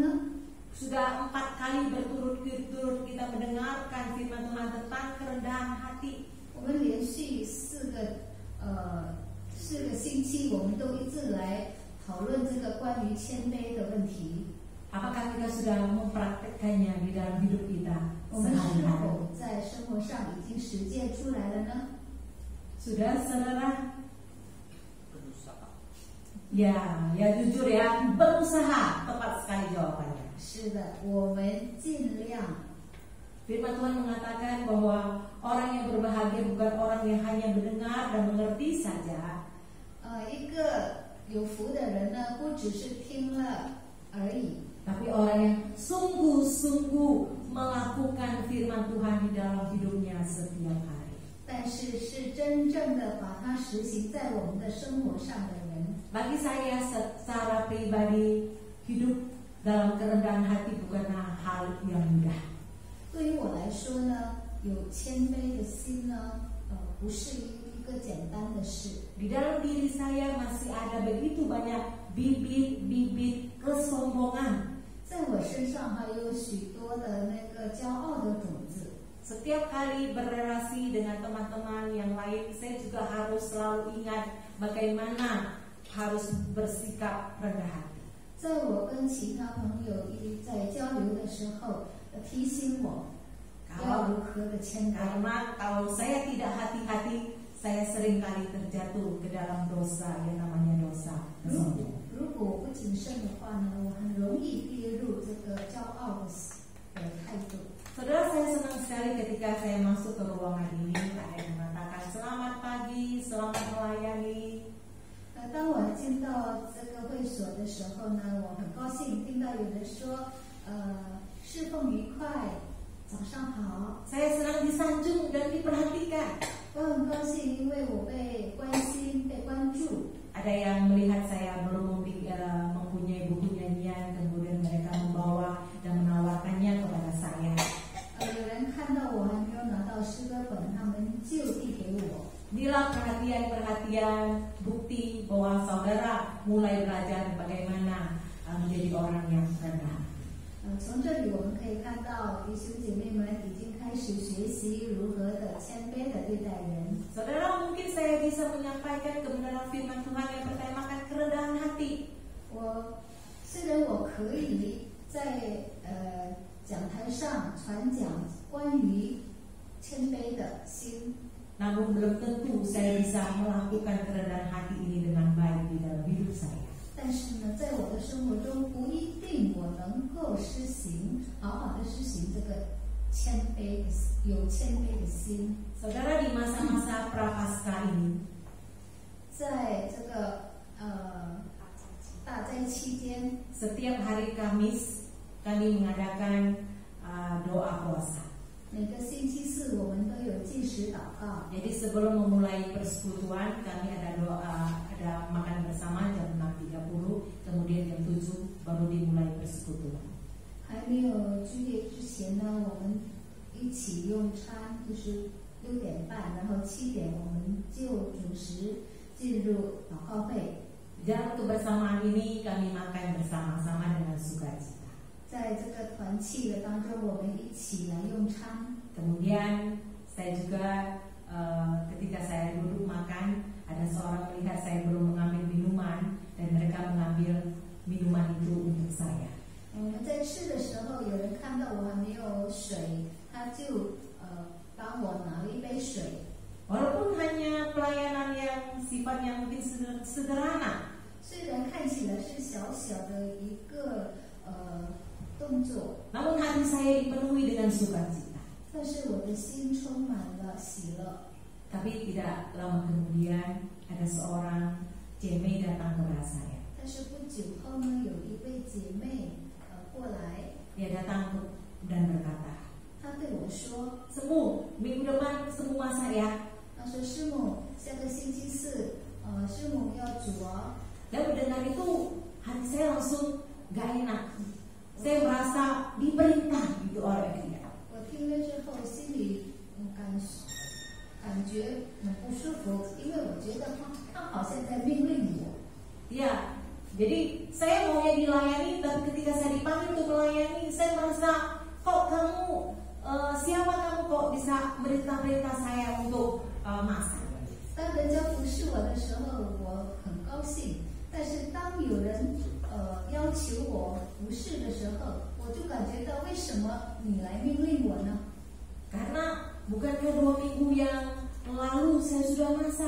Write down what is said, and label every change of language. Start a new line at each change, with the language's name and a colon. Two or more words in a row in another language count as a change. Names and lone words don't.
Indonesian: Sudah 4 kali berturut-turut kita mendengarkan firman Tuhan tentang kerendahan hati.
Chinese: 我们连续4个星期，我们都一直来讨论这个关于谦卑的问题。
Indonesian: Apakah kita sudah mempraktekkannya di dalam hidup kita
Chinese: 我们是
Indonesian: sehari-hari?
Chinese: 否在生活上已经实践出来了呢？
Indonesian: Sudah, saudara? Berusaha. Ya jujur ya, berusaha. Tepat sekali jawabannya.
Chinese: 是的，我们尽量。
Indonesian: Firman Tuhan mengatakan bahwa orang yang berbahagia bukan orang yang hanya mendengar dan mengerti saja.
Chinese: 一个有福的人呢，不只是听了而已，
Indonesian: Tapi orang yang sungguh-sungguh melakukan firman Tuhan di dalam hidupnya setiap hari.
Chinese: 但是是真正的把它实行在我们的生活上的人。
Indonesian: Bagi saya secara pribadi, hidup dalam kerendahan hati bukanlah hal yang mudah.
Chinese: 对于我来说呢，有谦卑的心呢，不是一个简单的事。
Indonesian: Di dalam diri saya masih ada begitu banyak bibit-bibit kesombongan.
Chinese: 在我身上还有许多的那个骄傲的种子。
Indonesian: Setiap kali berrelasi dengan teman-teman yang lain, saya juga harus selalu ingat bagaimana harus bersikap rendah hati.
Chinese: 在我跟其他朋友在交流的时候，提醒我要如何的谦卑。
Indonesian: Karena kalau saya tidak hati-hati, saya seringkali terjatuh ke dalam dosa yang namanya dosa kesombongan.
Chinese: 如果我不谨慎的话呢，我很容易跌入这个骄傲的态度。
Indonesian: Saudara, saya senang sekali ketika saya masuk ke ruangan ini, ada yang mengatakan selamat pagi, selamat melayani.
Chinese: 当我进到这个会所的时候呢，我很高兴听到有人说，侍奉愉快，早上好。
Indonesian: Saya senang disanjung dan diperhatikan.
Chinese: 我很高兴，因为我被关心、被关注。
Indonesian: Ada yang melihat saya belum mempunyai buku nyanyian, kemudian mereka membawa dan menawarkannya kepada saya.
Chinese: 有人看到我还没有拿到诗歌本，他们就递给我。
Indonesian: Inilah perhatian-perhatian bukti bahwa saudara mulai belajar bagaimana menjadi orang yang rendah.
Chinese: 从这里我们可以看到，弟兄姐妹们已经开始学习如何的谦卑的对待人。
Indonesian: Saudara, mungkin saya bisa menyampaikan kebenaran firman Tuhan yang bertemakan kerendahan hati.
Chinese: 虽然我可以在讲台上传讲关于谦卑的心，
Indonesian: Namun belum tentu saya bisa melakukan kerendahan hati ini dengan baik di dalam hidup saya.
Chinese: 但是呢，在我的生活中不一定我能够好好的实行这个有谦卑的心。
Indonesian: Saudara, di masa-masa prapaskah ini,
Chinese: 在这个大灾期间，
Indonesian: setiap hari Kamis kami mengadakan doa puasa.
Chinese: 每个星期四我们都有禁食祷告。
Indonesian: Jadi sebelum memulai persekutuan, kami ada doa, ada makan bersama jam 6.30, kemudian jam 7 baru dimulai persekutuan.
Chinese: 还没有聚会之前呢，我们一起用餐，就是6点半，然后7点我们就准时进入祷告会。
Indonesian: Dalam kebersamaan ini kami makan bersama-sama dengan sukacita.
Chinese: 在这个团契的当中，我们一起来用餐。
Indonesian: Kemudian Saya juga ketika saya duduk makan, ada seorang melihat saya belum mengambil minuman dan mereka mengambil minuman itu untuk saya.
Chinese: 我们在吃的时候，有人看到我还没有水，他就帮我拿了一杯水。
Indonesian: Walaupun hanya pelayanan yang sifatnya mungkin sederhana,
Chinese: 虽然看起来是小小的一个动作，
Indonesian: namun hati saya dipenuhi dengan sukacita.
Chinese: 但是我的心充满了喜乐。
Indonesian: Tapi tidak lama kemudian ada seorang jemaat datang kepada saya.
Chinese: 但是不久后呢，有一位姐妹过来，
Indonesian: Dia datang dan berkata,
Chinese: 她对我说
Indonesian: "Semu, minggu depan semu masak ya."
Chinese: 她说师母，下个星期四，师母要煮哦。
Indonesian: Dan mendengar itu hati saya langsung gak enak. Saya merasa diperintah gitu oleh dia.
Chinese: 我听了之后，心里感觉很不舒服，因为我觉得她好像在命令我。
Indonesian: Ya, jadi saya maunya dilayani, tapi ketika saya dipanggil untuk melayani, saya merasa kok kamu siapa kamu kok bisa merintah-perintah saya untuk masak.
Chinese: 当人家服侍我的时候，我很高兴；但是当有人要求我服侍的时候，我就感觉到为什么你来命令我呢？
Indonesian: Karena bukankah 2 minggu yang lalu saya sudah masak?